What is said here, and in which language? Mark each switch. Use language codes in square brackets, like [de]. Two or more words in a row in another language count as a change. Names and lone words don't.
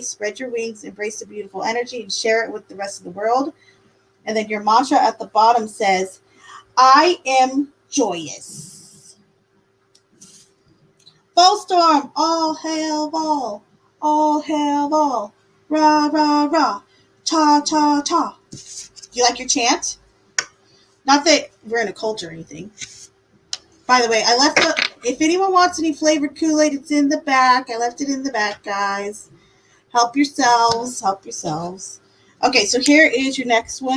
[en] Spread your wings, embrace the beautiful energy, and share it with the rest of the world. And then your mantra at the bottom says, I am joyous. Volstorm, all hail Vol. All hail Vol. Rah, rah, rah. Ta, ta, ta. Do you like your chant? Not that we're in a cult or anything. By the way, I left if anyone wants any flavored Kool-Aid, it's in the back. I left it in the back, guys. Help yourselves. Help yourselves. Okay, so here is your next one.